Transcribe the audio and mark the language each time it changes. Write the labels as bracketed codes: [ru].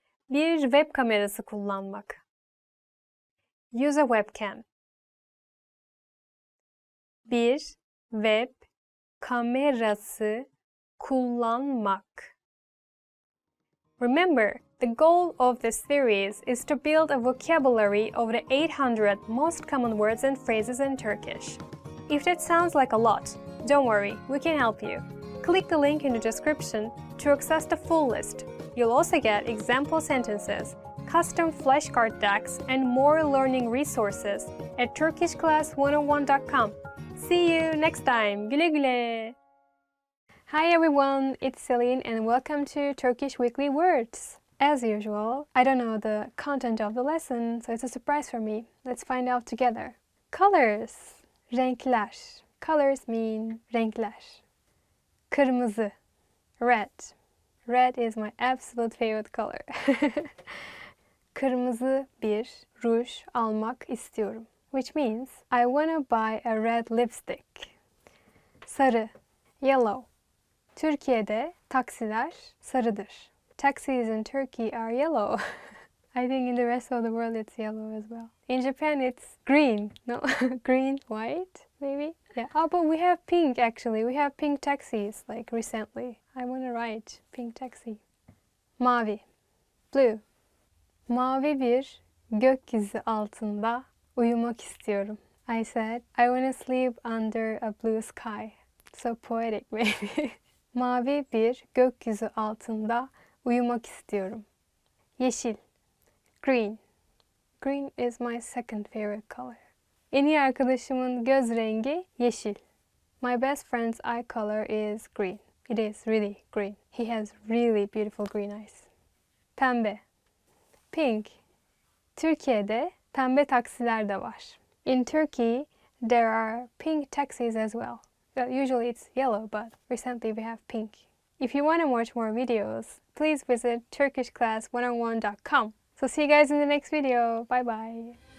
[tr] Bir web kamerası kullanmak. [en] Use a webcam. [tr] Bir web kamerası kullanmak. [en] Remember, the goal of this series is to build a vocabulary of the 800 most common words and phrases in Turkish. If that sounds like a lot, don't worry, we can help you. Click the link in the description to access the full list. You'll also get example sentences, custom flashcard decks, and more learning resources at turkishclass101.com. See you next time. [tr] Güle güle. [en] Hi everyone, it's Celine and welcome to Turkish Weekly Words. As usual, I don't know the content of the lesson, so it's a surprise for me. Let's find out together. Colors. Renkler. Colors mean renkler. Kırmızı. Red. Red is my absolute favorite color. [tr] Kırmızı bir ruj almak istiyorum. [en] Which means I wanna buy a red lipstick. Sarı. Yellow. [tr] Türkiye'de taksiler sarıdır. [en] Taxis in Turkey are yellow. I think in the rest of the world it's yellow as well. In Japan it's green. No? Green, white, maybe? Yeah. Oh, but we have pink actually. We have pink taxis like recently. I want to ride pink taxi. Mavi. Blue. [tr] Mavi bir gökyüzü altında uyumak istiyorum. [en] I said I want to sleep under a blue sky. So poetic maybe. [tr] Mavi bir gökyüzü altında uyumak istiyorum. [en] Yeşil. Green. Green is my second favorite color. [tr] En iyi arkadaşımın göz rengi yeşil. [en] My best friend's eye color is green. It is really green. He has really beautiful green eyes. Pembe. Pink. [tr] Türkiye'de pembe taksiler de var. [en] In Turkey, there are pink taxis as well. Well, usually it's yellow, but recently we have pink. If you want to watch more videos, please visit turkishclass101.com. So see you guys in the next video. Bye bye.